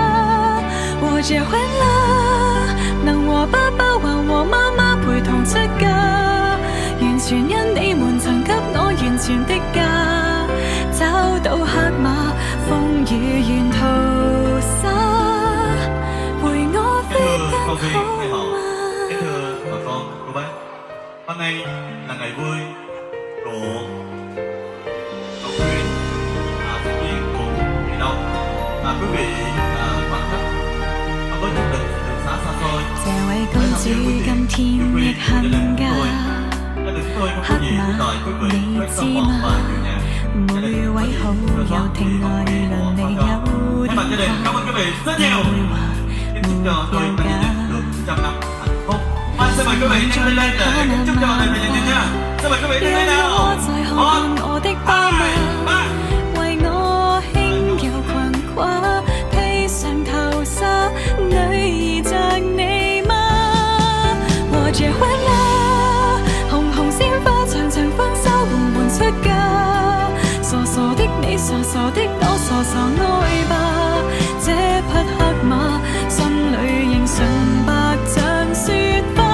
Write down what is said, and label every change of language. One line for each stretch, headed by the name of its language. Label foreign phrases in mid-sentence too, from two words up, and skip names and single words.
Cantonese: 和結婚啦，能和爸爸還和媽媽陪同出嫁，完全因你們曾給我完全的家，找到黑馬，風雨沿途灑，陪我飛奔好嗎？
Vietnamese: Kính thưa bà con, cô bác, hôm nay là ngày vui của Ngọc Quyên, thành viên cùng Miền Đông. Quý vị quan khách với nhất định đường xá xa xôi.
Cantonese: 這位公主今天亦恨嫁，黑馬你知嗎？每位好友聽我議論你有點怕，我會話沒有假。
Vietnamese: Xin mời quý vị nhanh lên để chúc cho đại diện nha. Xin mời quý vị nhanh lên nào.
Cantonese: 我的爸媽為我輕柔裙褂，披上頭紗，女兒像你嗎？和結婚啦，紅紅鮮花長長婚紗緩緩出嫁，傻傻的你，傻傻的我，傻傻愛吧，這匹黑馬心裏仍純白像雪花。